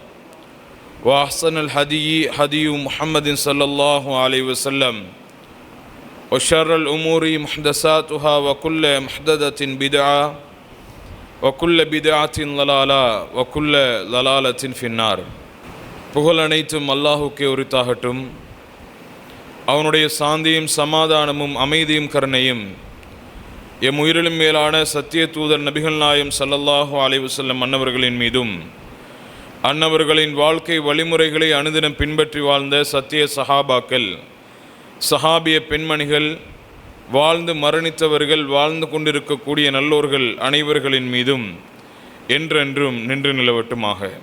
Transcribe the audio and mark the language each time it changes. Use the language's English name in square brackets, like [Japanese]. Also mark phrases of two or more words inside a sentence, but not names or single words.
[Arabic] وأحسن الهدي هدي محمد صلى الله عليه وسلم وشر الأمور محدثاتها وكل محدثة بدعة وكل بدعة ضلالة وكل ضلالة في النار. [Tamil] புகழ் அனைத்தும் அல்லாஹ்வுக்கே உரித்தாகட்டும். அவனுடைய சாந்தியும் சமாதானமும் அமைதியும் கருணையும் எம் உயிரிலும் மேலான சத்திய தூதர் நபிகள் நாயகம் [Arabic] صلى الله عليه وسلم [Tamil] அன்னவர்களின் மீதும் அன்னவர்களின் வாழ்க்கை வழிமுறைகளை அனுதினம் பின்பற்றி வாழ்ந்த சத்திய சஹாபாக்கள், சஹாபிய பெண்மணிகள், வாழ்ந்து மரணித்தவர்கள், வாழ்ந்து கொண்டிருக்கக்கூடிய நல்லோர்கள் அனைவர்களின் மீதும் என்றென்றும் நின்று நிலவட்டுமாக.